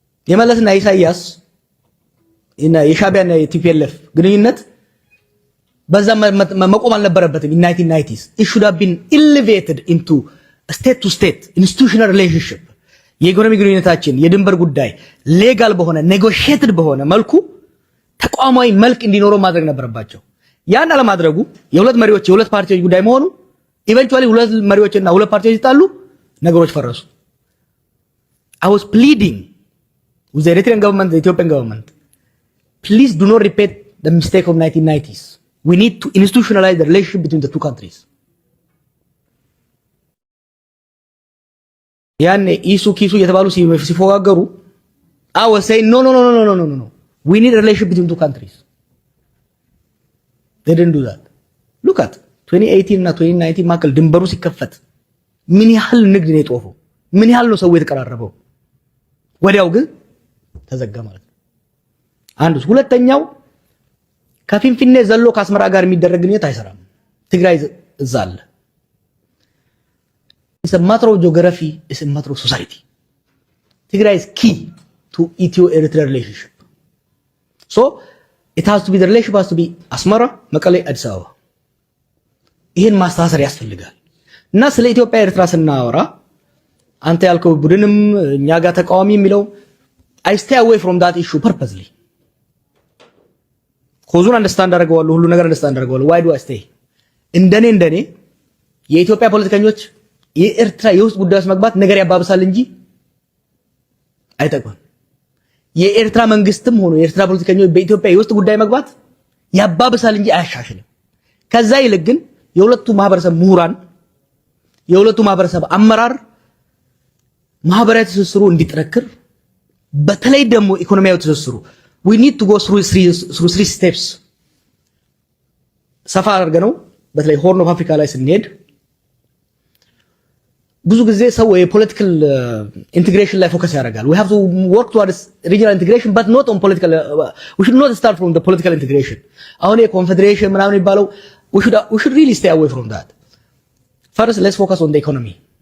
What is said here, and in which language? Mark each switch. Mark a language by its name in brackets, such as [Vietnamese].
[Amharic] የመለስና ኢሳያስ እና የሻቢያና የቲፒኤልኤፍ ግንኙነት በዛ መቆም አልነበረበትም። [English] in 1990s it should have been elevated into a state to state institutional relationship [Amharic] የኢኮኖሚ ግንኙነታችን የድንበር ጉዳይ ሌጋል በሆነ ኔጎሺየትድ በሆነ መልኩ ተቋማዊ መልክ እንዲኖረው ማድረግ ነበረባቸው። ያን አለማድረጉ የሁለት መሪዎች የሁለት ፓርቲዎች ጉዳይ መሆኑ ኢቨንቹአሊ ሁለት መሪዎችና ሁለት ፓርቲዎች ሲጣሉ ነገሮች ፈረሱ። [English] I was pleading with the Eritrean government, the Ethiopian government, please do not repeat the mistake of 1990s. We need to institutionalize the relationship between the two countries. [Amharic] ያኔ ኢሱ ኪሱ የተባሉ ሲፎጋገሩ [English] I was saying no. We need a relationship between two countries. They didn't do that. Look at [Amharic] 2018 እና 2019 ማከል ድንበሩ ሲከፈት ምን ያህል ንግድ ነው የጦፈው? ምን ያህል ነው ሰው የተቀራረበው? ወዲያው ግን ተዘጋ ማለት ነው። አንዱ ሁለተኛው ከፊንፊኔ ዘሎ ከአስመራ ጋር የሚደረግ ግንኙነት አይሰራም። ትግራይ እዛ አለ። [English] It's a matter of geography, it's a matter of society. Tigray is key to Ethio-Eritrea relationship. So it has to be, the relationship has to be Asmara, Mekelle, Addis Ababa. [Amharic] ይሄን ማስተሳሰር ያስፈልጋል። እና ስለ ኢትዮጵያ ኤርትራ ስናወራ አንተ ያልከው ቡድንም እኛ ጋር ተቃዋሚ የሚለው [English] I stay away from that issue purposely. [Amharic] ኮዙን አንደርስታንድ አደርገዋለሁ፣ ሁሉ ነገር አንደርስታንድ አደርገዋለሁ። [English] why do I stay? [Amharic] እንደኔ የኢትዮጵያ ፖለቲከኞች የኤርትራ የውስጥ ጉዳዮች መግባት ነገር ያባብሳል እንጂ አይጠቅምም። የኤርትራ መንግስትም ሆኖ የኤርትራ ፖለቲከኞች በኢትዮጵያ የውስጥ ጉዳይ መግባት ያባብሳል እንጂ አያሻሽልም። ከዛ ይልቅ ግን የሁለቱ ማህበረሰብ ምሁራን የሁለቱ ማህበረሰብ አመራር ማህበራዊ ትስስሩ እንዲጠነክር በተለይ ደግሞ ኢኮኖሚያዊ ትስስሩ [English] we need to go through three steps [Amharic] ሰፋ አድርገነው በተለይ ሆርን ኦፍ አፍሪካ ላይ ስንሄድ ብዙ ጊዜ ሰው የፖለቲካል ኢንቲግሬሽን ላይ ፎከስ ያደርጋል። [English] we have to work towards regional integration but not on political we should not start from the political integration. [Amharic] አሁን የኮንፌዴሬሽን ምናምን የሚባለው [English] we should really stay away from that. First let's focus on the economy.